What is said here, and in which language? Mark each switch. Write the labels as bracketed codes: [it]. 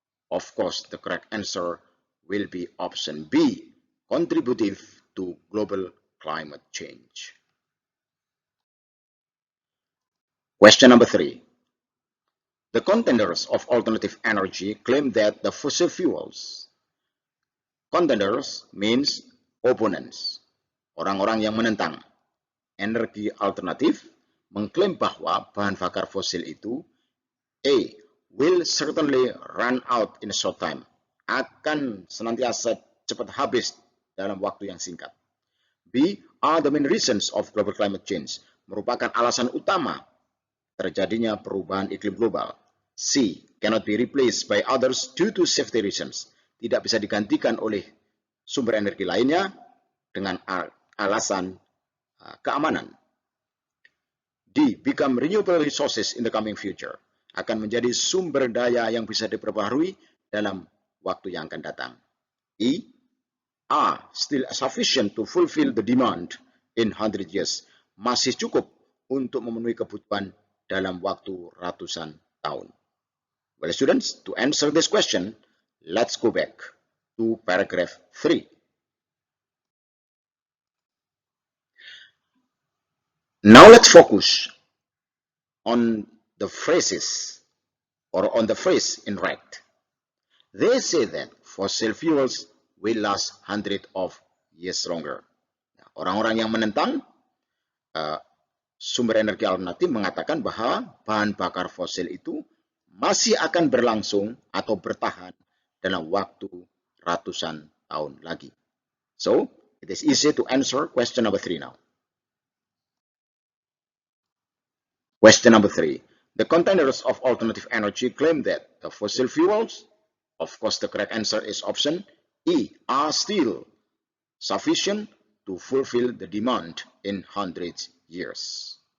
[en] Of course, the correct answer will be option B, contributive to global climate change. Question number 3. The contenders of alternative energy claim that the fossil fuels. Contenders means opponents. [id] Orang-orang yang menentang energi alternatif mengklaim bahwa bahan bakar fosil itu A. [en] Will certainly run out in a short time. [id] Akan senantiasa cepat habis dalam waktu yang singkat. B. [en] Are the main reasons of global climate change. [id] Merupakan alasan utama terjadinya perubahan iklim global. [en] C. Cannot be replaced by others due to safety reasons. [id] Tidak bisa digantikan oleh sumber energi lainnya dengan alasan keamanan. D. [en] Become renewable resources in the coming future. [id] Akan menjadi sumber daya yang bisa diperbaharui dalam waktu yang akan datang. E. [en] Are still sufficient to fulfill the demand in 100 years. [id] Masih cukup untuk memenuhi kebutuhan dalam waktu ratusan tahun. [en] Well, students, to answer this question, let's go back to paragraph 3. Now let's focus on the phrases or on the phrase in red. They say that fossil fuels will last hundreds of years longer. [id] Orang-orang yang menentang sumber energi alternatif mengatakan bahwa bahan bakar fosil itu masih akan berlangsung atau bertahan dalam waktu ratusan tahun lagi. [en] So, it is easy to answer question number 3 now. Question number 3. The contenders of alternative energy claim that the fossil fuels, of course the correct answer is option E, are still sufficient to fulfill the demand in 100 years.